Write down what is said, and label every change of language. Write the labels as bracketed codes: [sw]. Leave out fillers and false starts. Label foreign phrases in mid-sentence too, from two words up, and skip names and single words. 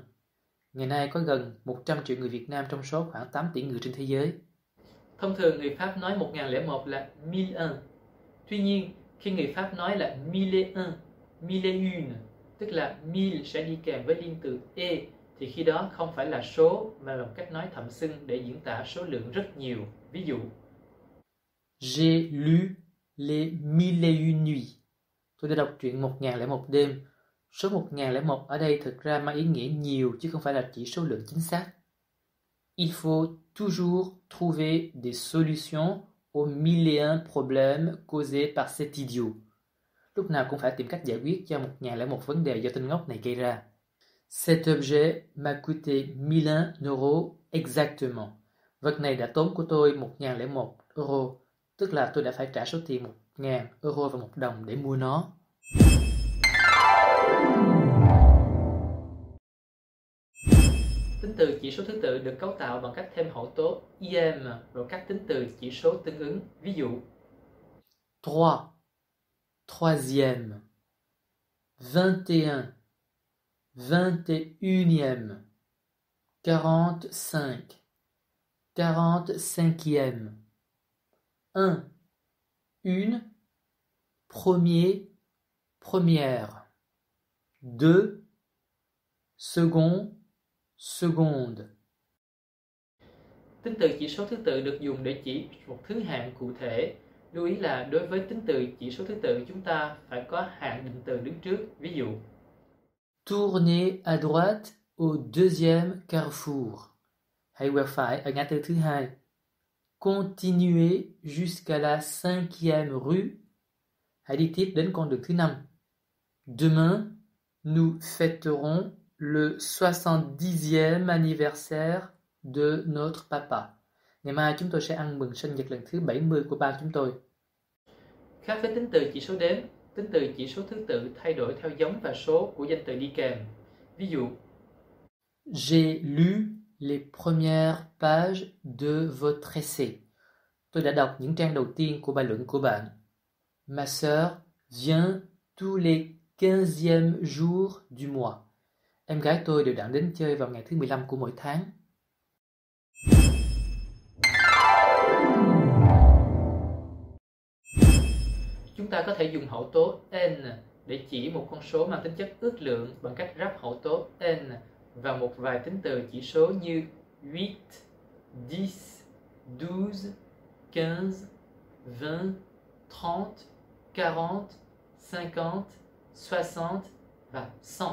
[vi] Ngày nay có gần 100 triệu người Việt Nam trong số khoảng 8 tỷ người trên thế giới. Thông thường người Pháp nói 1001 là 1001. Tuy nhiên, khi người Pháp nói là 1001, 1001, tức là 1000 sẽ đi kèm với liên từ e, thì khi đó không phải là số mà là một cách nói thậm xưng để diễn tả số lượng rất nhiều. Ví dụ [fr] J'ai lu les 1001 nuits. [vi] Tôi đã đọc truyện 1001 đêm. Số 1001 ở đây thực ra mang ý nghĩa nhiều chứ không phải là chỉ số lượng chính xác. [fr] Il faut toujours trouver des solutions aux 1001 problèmes causés par cet idiot. [vi] Lúc nào cũng phải tìm cách giải quyết cho 1001 vấn đề do tên ngốc này gây ra. [fr] Cet objet m'a coûté 1001 euros exactement. [vi] Vật này đã tốn của tôi 1001 euro, tức là tôi đã phải trả số tiền 1000 euro và 1 đồng để mua nó. Tính từ chỉ số thứ tự được cấu tạo bằng cách thêm hậu tố im rồi các tính từ chỉ số tương ứng. Ví dụ 3, troisième. 21, 21e. 45, 45e. [fr] 1, une, premier, première. 2, second, seconde. [vi] tính từ chỉ số thứ tự được dùng để chỉ một thứ hạng cụ thể. Lưu ý là đối với tính từ chỉ số thứ tự chúng ta phải có hạng định từ đứng trước. Ví dụ [fr] Tournez à droite au deuxième carrefour. [vi] Hãy quẹo phải ở ngã tư thứ hai. [fr] Continuez jusqu'à la 5e rue. [vi] Hãy đi tiếp đến con đường thứ 5. [fr] Demain, nous fêterons le 70e anniversaire de notre papa. [vi] Ngày mai chúng tôi sẽ ăn mừng sinh nhật lần thứ 70 của ba chúng tôi. khác với tính từ chỉ số đếm, tính từ chỉ số thứ tự thay đổi theo giống và số của danh từ đi kèm. Ví dụ [fr] J'ai lu les premières pages de votre essai. [vi] Tôi đã đọc những trang đầu tiên của bài luận của bạn. [fr] Ma sœur vient tous les 15e jours du mois. [vi] Em gái tôi đều đặn đến chơi vào ngày thứ 15 của mỗi tháng. chúng ta có thể dùng hậu tố n để chỉ một con số mang tính chất ước lượng bằng cách ráp hậu tố n vào một vài tính từ chỉ số như 8, 10, 12, 15, 20, 30, 40, 50, 60 và 100.